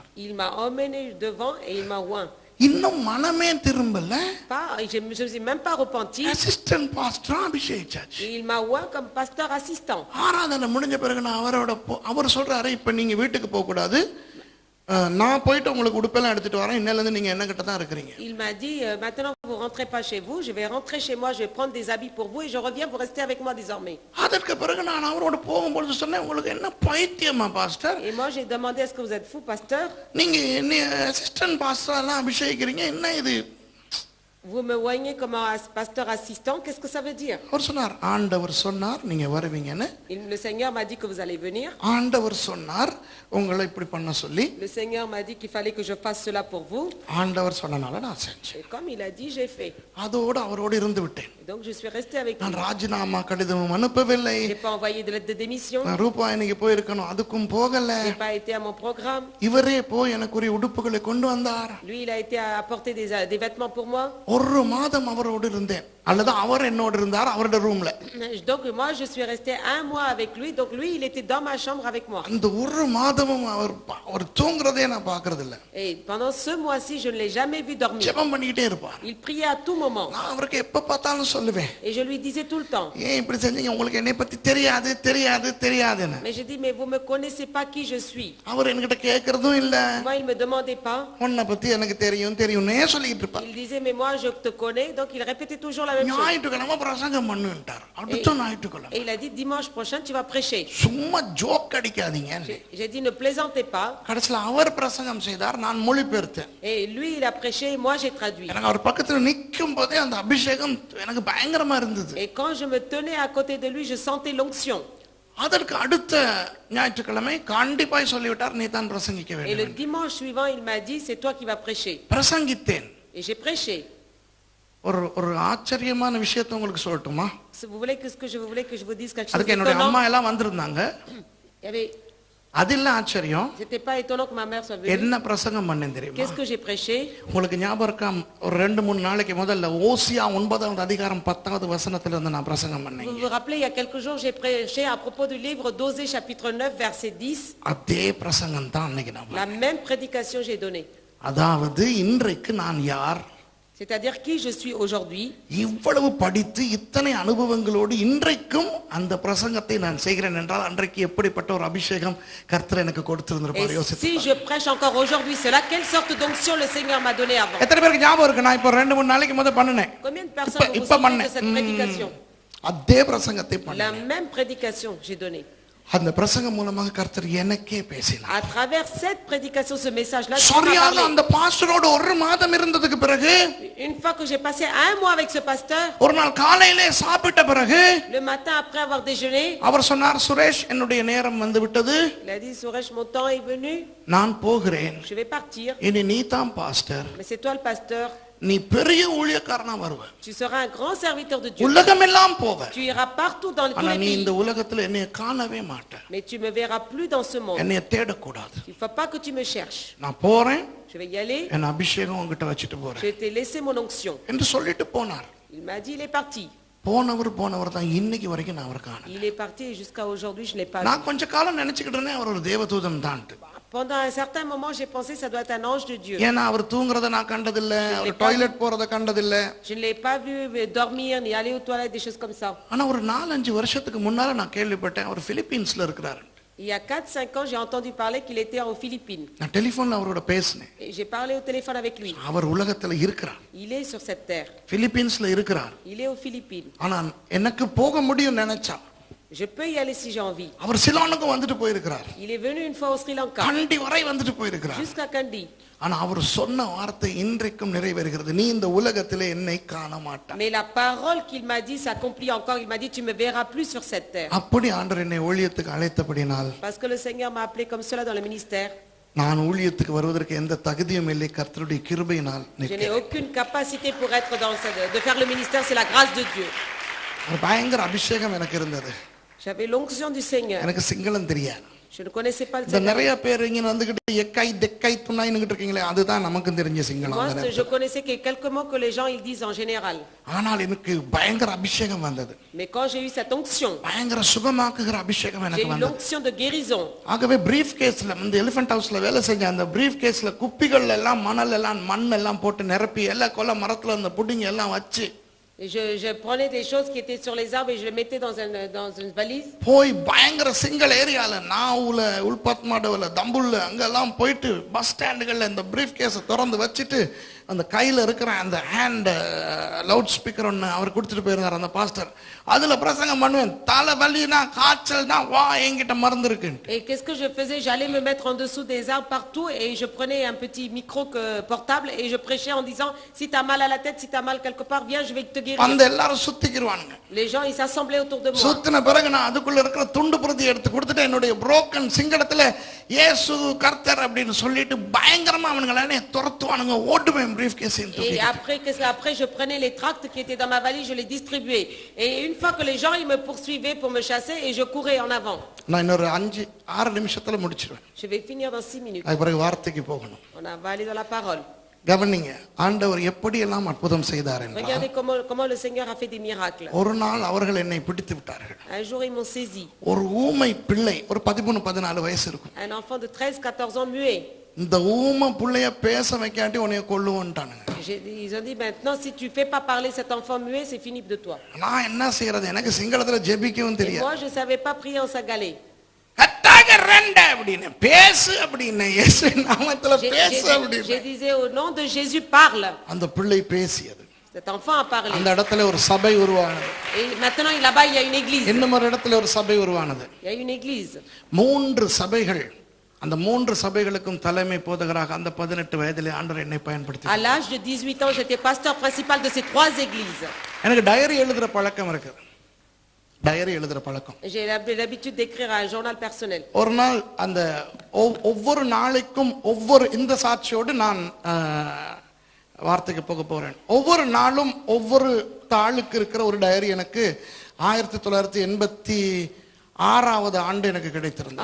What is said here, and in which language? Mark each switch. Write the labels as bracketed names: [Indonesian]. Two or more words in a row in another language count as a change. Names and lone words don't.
[French] Il m'a emmené devant et il m'a oint. [Tamil] இன்னும் மனமே திரும்பல. [French] Je me suis même pas repenti. [English] assistant pastor [Tamil] அபிஷேகிச்சாச்சு. [French] Il m'a oint comme pasteur assistant. [Tamil] ஆராதனை முடிஞ்ச பிறகு நான் அவர் சொல்றாரு, இப்ப நீங்க வீட்டுக்கு போக கூடாது, நான் போயிட்டு உங்களுக்கு உடுப்பெல்லாம் எடுத்துட்டு வரேன், இன்னையில இருந்து நீங்க என்ன கிட்ட தான் இருக்கீங்க. [French] Il m'a dit, maintenant vous rentrez pas chez vous, je vais rentrer chez moi, je vais prendre des habits pour vous et je reviens, vous restez avec moi désormais. [Tamil] அதற்கு பிறகு நான் அவரோட போகும்போது சொன்னேன், உங்களுக்கு என்ன பைத்தியமா பாஸ்டர்? [French] Et moi j'ai demandé, est-ce que vous êtes fou pasteur? [Tamil] நீங்க என்ன [English] assistant pastor [Tamil] எல்லாம் அபிஷேகிக்கிறீங்க, என்ன இது? [French] Vous me voyez comme un pasteur assistant, qu'est-ce que ça veut dire? [Tamil] அவர் சொன்னார், ஆண்டவர் சொன்னார் நீங்க வருவீங்கன்னு. [French] Le Seigneur m'a dit que vous allez venir. [Tamil] ஆண்டவர் சொன்னார் உங்களை இப்படி பண்ண சொல்லி. [French] Le Seigneur m'a dit qu'il fallait que je fasse cela pour vous. [Tamil] ஆண்டவர் சொன்னனால நான் செஞ்சேன். [French] Et comme il a dit, j'ai fait. [Tamil] அதோடு அவரோடு இருந்து விட்டேன். [French] Donc je suis resté avec lui. [Tamil] நான் ராஜினாமா கடிதம் அனுப்பவில்லை. [French] J'ai pas envoyé de lettre de démission. [Tamil] நான் ரூபாயணிக்கு போயிருக்கணும், அதுக்கும் போகல. [French] J'ai pas été à mon programme. [Tamil] இவரே போய் எனக்கு ஒரு உடுப்புகளை கொண்டு வந்தார். [French] Lui il a été à apporter des vêtements pour moi. [Tamil] ஒரு மாதம் அவரோடு இருந்தேன். அல்லது அவர் என்னோட இருந்தார் அவரோட ரூம்ல. [French] Donc moi je suis resté un mois avec lui, donc lui il était dans ma chambre avec moi. [Tamil] அந்த ஒரு மாதமும் அவர் தூங்குறதே நான் பார்க்கிறது இல்ல. [French] Et pendant ce mois-ci je ne l'ai jamais vu dormir. [Tamil] ஜெபம் பண்ணிட்டே இருப்பார். [French] Il priait à tout moment. [Tamil] நான் அவருக்கு எப்ப பார்த்தாலும் சொல்லுவேன். [French] Et je lui disais tout le temps. [Tamil] ஏன் இப்படி செஞ்சீங்க, உங்களுக்கு என்னை பத்தி தெரியாது தெரியாது தெரியாதுன்னு. [French] Mais je dis mais vous me connaissez pas qui je suis. [Tamil] அவர் என்கிட்ட கேக்குறதும் இல்ல. [French] Moi il me demandait pas. [Tamil] உன்னை பத்தி எனக்கு தெரியும் தெரியும்னே சொல்லிட்டு இருப்பார். [French] Il disait mais moi je te connais, donc il répétait toujours la même chose. [Tamil] ஞாயிற்றுக்கிழமை பிரசங்கம் பண்ணுன்ட்டார். அடுத்த ஞாயிற்றுக்கிழமை. [French] Et il a dit dimanche prochain tu vas prêcher. [Tamil] சும்மா ஜோக் அடிக்காதீங்க. [French] J'ai dit ne plaisantez pas. [Tamil] கடைசில அவர் பிரசங்கம் செய்தார், நான் மொழிபெயர்த்தேன். [French] Et lui il a prêché et moi j'ai traduit. [Tamil] எனக்கு அவர் பக்கத்துல நிக்கும் போதே அந்த அபிஷேகம் எனக்கு பயங்கரமா இருந்தது. [French] Et quand je me tenais à côté de lui je sentais l'onction. [Tamil] அதற்கு அடுத்த ஞாயிற்றுக்கிழமை கண்டிப்பாய் சொல்லிவிட்டார், நீ தான் பிரசங்கிக்க [French] Et le [Tamil] வேண்டும். [French] dimanche suivant il m'a dit c'est toi qui vas prêcher. [Tamil] பிரசங்கித்தேன். [French] Et j'ai prêché. [Tamil] ஒரு ஆச்சரியமான விஷயத்தை உங்களுக்கு சொல்லட்டுமா? [French] Si vous voulez que je vous dise quelque chose [Tamil] அதுக்கு என்னோட [French] d'étonnant. [Tamil] அம்மா எல்லாம் வந்திருந்தாங்க. [French] Il y avait [Tamil] அது இல்ல ஆச்சரியம். [French] C'était pas étonnant que ma mère soit venue. [Tamil] என்ன பிரசங்கம் பண்ணேன் தெரியுமா? [French] Qu'est-ce que j'ai prêché? [Tamil] உங்களுக்கு ஞாபகம் இருக்கா, ஒரு 2-3 நாளைக்கு முதல்ல ஓசியா 9வது அதிகாரம் 10வது வசனத்துல இருந்து நான் பிரசங்கம் [French] Vous [Tamil] பண்ணேன். [French] vous rappelez, il y a quelques jours, j'ai prêché à propos du livre d'Osée, chapitre 9, verset 10. [Tamil] அதே பிரசங்கம் தான் அன்னைக்கு நான் [French] La même prédication j'ai donnée. [Tamil] அதாவது இன்றைக்கு நான் யார், [French] C'est-à-dire qui je suis aujourd'hui. [Tamil] இவ்வளவு படித்து இத்தனை அனுபவங்களோடு இன்றைக்கும் அந்த பிரசங்கத்தை நான் செய்கிறேன் என்றால் அன்றைக்கு எப்படிப்பட்ட ஒரு அபிஷேகம் கர்த்தர் எனக்கு கொடுத்திருந்திருப்பார் [French] Et [Tamil] யோசித்து. [French] si je prêche encore aujourd'hui cela, quelle sorte d'onction le Seigneur m'a donné avant. [Tamil] எத்தனை பேருக்கு ஞாபகம் இருக்கு, நான் இப்போ 2-3 நாளைக்கு முதல்ல பண்ணினேன். [French] Combien de personnes vous vous [Tamil] இப்ப [French] souvenez de [Tamil] பண்ணேன். [French] cette prédication? [Tamil] அதே பிரசங்கத்தை [French] La [Tamil] பண்ணேன். [French] même prédication j'ai donnée. [Tamil] அந்த பிரசங்கம் மூலமாக கர்த்தர் எனக்கே பேசினார். [French] À travers cette prédication, ce message-là, Dieu m'a [Tamil] சரியாக [French] parlé. [Tamil] அந்த பாஸ்டரோட ஒரு மாதம் இருந்ததுக்கு பிறகு, [French] Une fois que j'ai passé un mois avec ce pasteur, [Tamil] ஒரு நாள் காலையிலே சாப்பிட்ட பிறகு [French] le matin après avoir déjeuné, [Tamil] அவர் சொன்னார், சுரேஷ் என்னுடைய நேரம் வந்து விட்டது, [French] il a dit Suresh, mon temps est venu, [Tamil] நான் போகிறேன், [French] je vais partir, [Tamil] இனி நீ தான் பாஸ்டர், [French] mais c'est toi le pasteur, [Tamil] நீ பெரிய ஊழியக்காரனா வருவ, [French] tu seras un grand serviteur de Dieu, [Tamil] உலகமெல்லாம் போவ, [French] tu iras partout dans tous [Tamil] ஆனா [French] les [Tamil] நீ இந்த [French] pays, [Tamil] உலகத்துல என்னைய காணவே மாட்ட, [French] mais tu me verras plus dans ce monde. [Tamil] என்னைய தேடக்கூடாது, [French] Il ne faut pas que tu me cherches. [Tamil] நான் போறேன், [French] Je vais y aller, [Tamil] என் அபிஷேகம் உங்ககிட்ட வச்சுட்டு போறேன் [French] je t'ai laissé mon onction. [Tamil] என்று சொல்லிட்டு போனார். [French] Il m'a dit, il est parti. [Tamil] போனவர் தான் இன்னைக்கு வரைக்கும் நான் அவரை காணல. [French] Il est parti et jusqu'à aujourd'hui, je ne l'ai pas vu. [Tamil] நான் கொஞ்ச காலம் நினைச்சுக்கிட்டு இருந்தேன் அவர் ஒரு தேவதூதன் தான். [French] Pendant un certain moment, j'ai pensé que ça doit être un ange de Dieu. [Tamil] ஏன்னா அவர் தூங்குறத நான் கண்டதில்ல, அவர் டாய்லெட் போறத கண்டதில்ல. [French] Je ne l'ai pas vu dormir ni aller aux toilettes, des choses comme ça. [Tamil] ஆனா ஒரு 4-5 வருஷத்துக்கு முன்னால நான் கேள்விப்பட்டேன் அவர் பிலிப்பீன்ஸ்ல இருக்கிறாரு. [French] Il y a 4-5 ans, j'ai entendu parler qu'il était aux Philippines. [Tamil] நான் டெலிபோன்ல அவரோட பேசினேன். [French] Et j'ai parlé au téléphone avec lui. [Tamil] அவர் உலகத்துல இருக்கிறார், [French] Il est sur cette terre. [Tamil] பிலிப்பீன்ஸ்ல இருக்கிறார். [French] Il est aux Philippines. [Tamil] ஆனா எனக்கு போக முடியும் நினைச்சா, [French] Je peux y aller si j'ai envie. [Tamil] அவர் சிலோனுக்கு வந்துட்டு போயிருக்கிறார், [French] Il est venu une fois au Sri Lanka, [Tamil] கண்டி வரை வந்துட்டு போயிருக்கிறார். [French] jusqu'à Kandy. [Tamil] ஆனா அவர் சொன்ன வார்த்தை இன்றைக்கும் நிறைவேறுகிறது, நீ இந்த உலகத்திலே என்னை காண மாட்டாய். [French] Mais la parole qu'il m'a dit s'accomplit encore. Il m'a dit, tu me verras plus sur cette terre. [Tamil] அப்படி ஆண்டவர் என்னை ஊழியத்துக்கு அழைத்தபடினால் [French] Parce que le Seigneur m'a appelé comme cela dans le ministère. [Tamil] நான் ஊழியத்துக்கு வருவதற்கு எந்த தகுதியும் இல்லை, கர்த்தருடைய கிருபையினால் [French] Je n'ai [Tamil] நிற்கிறேன். [French] aucune capacité pour être de faire le ministère, c'est la grâce de Dieu. [Tamil] ஒரு பயங்கர அபிஷேகம் எனக்கு இருந்தது. [French] J'avais l'onction du Seigneur. [Tamil] எனக்கு சிங்களம் தெரியாது. [French] Je ne connaissais pas le [Tamil] இந்த [French] Seigneur. [Tamil] நிறைய பேர் இங்க வந்துகிட்டு [Sinhala] එකයි දෙකයි තුනයි [Tamil] இருக்கீங்களே, அதுதான் நமக்கு தெரிஞ்ச சிங்களம். [French] Moi, je connaissais que quelques mots que les gens ils disent en général. [Tamil] ஆனால் எனக்கு பயங்கர அபிஷேகம் வந்தது. [French] Mais quand j'ai eu cette onction, [Tamil] பயங்கர சுகமாக்குகிற அபிஷேகம் [French] j'ai [Tamil] எனக்கு [French] eu [Tamil] வந்தது. [French] l'onction de guérison. [Tamil] ஆகவே [English] brief case [Tamil] இந்த எலிஃபென்ட் ஹவுஸ்ல வேலை செஞ்ச அந்த [English] brief case [Tamil] குப்பிகள் எல்லாம் மணல் எல்லாம் மண் எல்லாம் போட்டு நிரப்பி எல்லா கொல்ல மரத்துல அந்த புடிங்க எல்லாம் வச்சு [French] Et je prenais des choses qui étaient sur les arbres et je les mettais dans une valise. [Tamil] போய் பயங்கர சிங்கிள் ஏரியால நாவுல உள்பத்மாடவுல தம்புல்ல அங்கெல்லாம் போயிட்டு [English] bus stands [Tamil] இந்த [English] brief case [Tamil] திறந்து வச்சுட்டு அந்த கையில இருக்கிற அந்த [English] hand loud speaker [Tamil] ஒன்று அவர் கொடுத்துட்டு போயிருந்தார் அந்த பாஸ்டர், அதுல பிரசங்கம் பண்ணுவேன். தலை வலினா காய்ச்சல்னா வா என்கிட்ட மருந்து இருக்கு. [French] Et qu'est-ce que je faisais? J'allais me mettre en dessous des arbres partout et je prenais un petit micro portable et je prêchais en disant, si tu as mal à la tête, si tu as mal quelque part, viens, je vais te guérir. [Tamil] வந்து எல்லாரும் சுத்திக்கிடுவானுங்க. [French] Les gens ils s'assemblaient autour de moi. [Tamil] சுத்தின பிறகு நான் அதுக்குள்ள இருக்கிற துண்டு பிரதி எடுத்து கொடுத்துட்டு என்னுடைய புரோக்கன் சிங்களத்துல இயேசு கர்த்தர் அப்படின்னு சொல்லிட்டு பயங்கரமா அவனுங்களே துரத்துவானுங்க, ஓட்டுவேன் [English] brief case. [French] Et après je prenais les tracts qui étaient dans ma valise, je les distribuais. Et une fois que les gens ils me poursuivaient pour me chasser et je courais en avant. [Tamil] நான் இன்னொரு 5-6 நிமிஷத்துல முடிச்சிருவேன். [French] Je vais finir dans 6 minutes. [Tamil] அதுக்கு பிறகு வார்த்தைக்கு போகணும். [French] On va aller dans la parole. [Tamil] கவனிங்க, ஆண்டவர் எப்படியெல்லாம் அற்புதம் செய்தார் என்றால், [French] Regardez comment le Seigneur a fait des miracles. [Tamil] ஒரு நாள் அவர்கள் என்னை பிடித்து விட்டார்கள். [French] Un jour, ils m'ont saisi. [Tamil] ஒரு ஊமை பிள்ளை, ஒரு 13-14 வயசு இருக்கும். [French] Un enfant de 13-14 ans muet. [Tamil] இந்த ஊமை பிள்ளைய பேச வைக்காட்டி உன்னைய கொல்லுவோன்ட்டானுங்க. [French] Ils ont dit, maintenant, si tu fais pas parler cet enfant muet, c'est fini de toi. [Tamil] நான் என்ன செய்யறது, எனக்கு சிங்களத்துல ஜெபிக்கவும் [French] Et [Tamil] தெரியாது. [French] moi, je savais pas prier en sagalé. [Sinhala] කතා කරන්න [Tamil] அப்படின்னு பேசு அப்படின்னு, இயேசு நாமத்துல பேசு [French] Je [Tamil] அப்படின்னு. [French] disais, au nom de Jésus, parle. [Tamil] அந்த பிள்ளை பேசியது. [French] Cet enfant a parlé. [Tamil] அந்த இடத்துல ஒரு சபை உருவானது. [French] Et maintenant, là-bas, il y a une église. [Tamil] இன்னும் ஒரு இடத்துல ஒரு சபை உருவானது. [French] Il y a une église. [Tamil] 3 சபைகள். அந்த 3 சபைகளுக்கும் தலைமை போதகராக அந்த 18 வயதிலே ஆண்டவர் என்னை பயன்படுத்தி. [French] À l'âge de 18 ans, j'étais pasteur principal de ces 3 églises. [Tamil] எனக்கு டைரி எழுதுற பழக்கம் இருக்கு. டைரி எழுதுற பழக்கம். [French] J'ai l'habitude d'écrire un journal personnel. [Tamil] ஒரு நாள் அந்த ஒவ்வொரு நாளைக்கும் ஒவ்வொரு இந்த சாட்சியோடு நான் வார்த்தைக்கு போக போறேன். ஒவ்வொரு நாளும் ஒவ்வொரு தாளுக்கு இருக்கிற ஒரு டைரி எனக்கு 1986வது ஆண்டு எனக்கு கிடைத்திருந்தது.